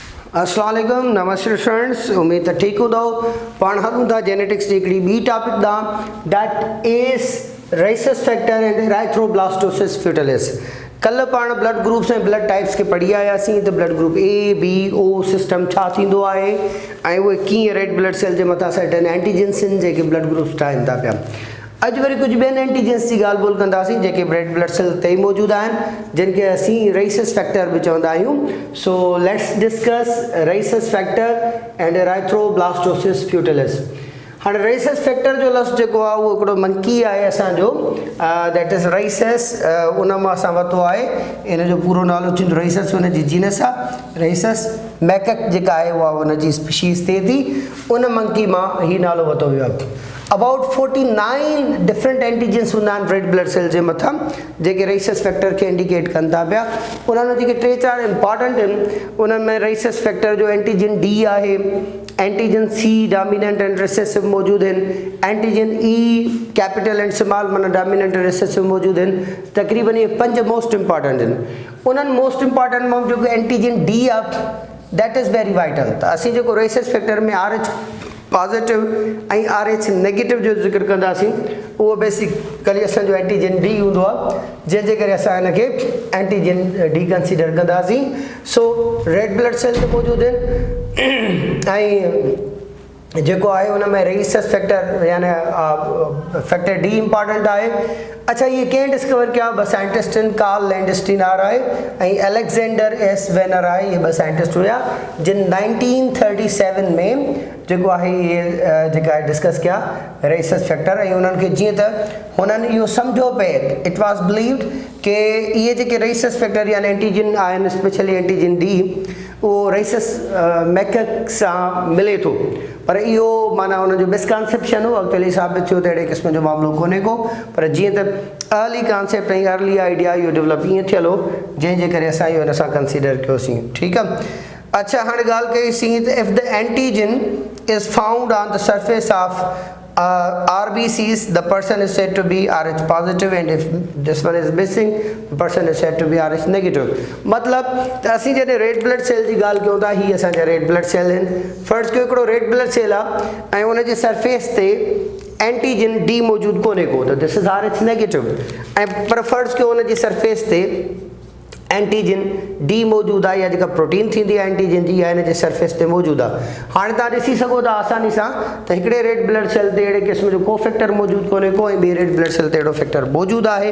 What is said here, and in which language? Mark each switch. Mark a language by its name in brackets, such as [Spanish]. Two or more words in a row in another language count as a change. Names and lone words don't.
[Arabic] السلام علیکم, नमस्ते फ्रेंड्स। [Sindhi] उम्मीद है ठीक हूंदो। पाण हलूं था जेनेटिक्स जी हिकिड़ी ॿी टॉपिक ॾांहुं, [English] That is Rhesus factor and erythroblastosis fetalis. [Sindhi] कल पाण [English] blood groups [Sindhi] ऐं [English] blood types [Sindhi] के पढ़ी आयासीं त [English] blood group A B O system [Sindhi] छा थींदो आहे ऐं उहे कीअं [English] red blood cell [Sindhi] जे मथां [English] certain antigens [Sindhi] आहिनि जेके [English] blood groups [Sindhi] ठाहिनि था पिया। अॼु वरी कुझु ॿियनि एंटीजन्स जी ॻाल्हि ॿोल कंदासीं जेके [English] red blood cell [Sindhi] ते ई मौजूदु आहिनि, जिन खे असीं [English] Rhesus factor [Sindhi] बि चवंदा आहियूं। [English] So let's discuss Rhesus factor and erythroblastosis fetalis. [Sindhi] हाणे [English] Rhesus factor [Sindhi] जो लफ़्ज़ जेको आहे उहो हिकिड़ो मंकी आहे असांजो, [English] that is Rhesus. [Sindhi] उन मां असां वरितो आहे, इन जो पूरो नालो थींदो राइसेस, उन जी जीनस आहे राइसेस। मैकक जेका आहे उहा उन जी स्पीशीज़ थिए थी, उन मंकी मां हीउ नालो वरितो वियो आहे। [English] about 49 different antigens [Sindhi] हूंदा आहिनि [English] red blood cell [Sindhi] जे मथां जेके [English] Rhesus factor [Sindhi] खे इंडिकेट कनि था पिया। उन्हनि में जेके 3-4 इंपॉर्टेंट आहिनि, उन्हनि में [English] Rhesus factor [Sindhi] जो [English] antigen D [Sindhi] आहे, [English] antigen C dominant and recessive [Sindhi] मौजूदु आहिनि, [English] antigen E capital and small [Sindhi] माना [English] dominant and recessive [Sindhi] मौजूदु आहिनि। तक़रीबन इहे 5 [English] most important [Sindhi] आहिनि। उन्हनि [English] most important [Sindhi] मां जेको [English] antigen D [Sindhi] आहे [English] that is very vital. [Sindhi] त असीं जेको [English] Rhesus factor [Sindhi] में [English] RH positive [Sindhi] ऐं [English] RH negative [Sindhi] जो ज़िक्र कंदासीं, उहो बेसिकली असांजो [English] antigen D [Sindhi] हूंदो आहे, जंहिंजे करे असां हिनखे [English] antigen D consider [Sindhi] कंदासीं। सो [English] red blood cell [Sindhi] ते मौजूदु आहिनि ऐं जेको आहे उन में [English] Rhesus factor [Sindhi] यानी [English] factor D important [Sindhi] आहे। अच्छा, ये कंहिं डिस्कवर किया? ॿ साइंटिस्ट आहिनि, कार्ल लैंडस्टीन आहे ऐं अलेक्जेंडर एस वेनर आहे। इहे 2 साइंटिस्ट हुया जिन 1937 में जेको आहे इहे जेका आहे डिस्कस कया [English] Rhesus factor. [Sindhi] ऐं उन्हनि खे जीअं त हुननि इहो सम्झो पे, [English] it was believed [Sindhi] के इहे जेके [English] Rhesus factor [Sindhi] यानी एंटीजन आहिनि, [English] specially antigen D, [Sindhi] उहो [English] Rhesus macaque [Sindhi] सां मिले थो। पर इहो माना हुनजो मिसकॉन्सेप्शन हो, अॻिते साबित थियो त अहिड़े क़िस्म जो मामिलो कोन्हे को। पर जीअं त [English] early concept [Sindhi] ऐं [English] early idea [Sindhi] इहो डेवलप ईअं थियल हो, जंहिंजे करे असां इहो हिन सां कंसीडर कयोसीं। ठीकु आहे। अच्छा, हाणे ॻाल्हि कईसीं त [English] If the antigen is found on the surface of RBCs, the person is said to be RH positive, and if this one is missing, the person is said to be RH negative. [Sindhi] मतलब त असीं जॾहिं [English] red blood cell [Sindhi] जी ॻाल्हि कयूं था, हीअ असांजा [English] red blood cell [Sindhi] आहिनि। फर्स्ट कयो हिकिड़ो [English] red blood cell [Sindhi] आहे ऐं उन जे सरफेस ते [English] antigen D [Sindhi] मौजूदु कोन्हे को, त [English] this is RH negative. [Sindhi] ऐं पर फर्स्ट कयो उन जी सरफेस ते [English] antigen D [Sindhi] मौजूदु आहे, या जेका प्रोटीन थींदी आहे एंटीजन जी आहे हिन जे सरफेस ते मौजूदु आहे। हाणे तव्हां ॾिसी सघो था आसानी सां त हिकिड़े [English] red blood cell [Sindhi] ते अहिड़े क़िस्म जो को फैक्टर मौजूदु कोन्हे को, ऐं ॿिए [English] red blood cell [Sindhi] ते अहिड़ो फैक्टर मौजूदु आहे।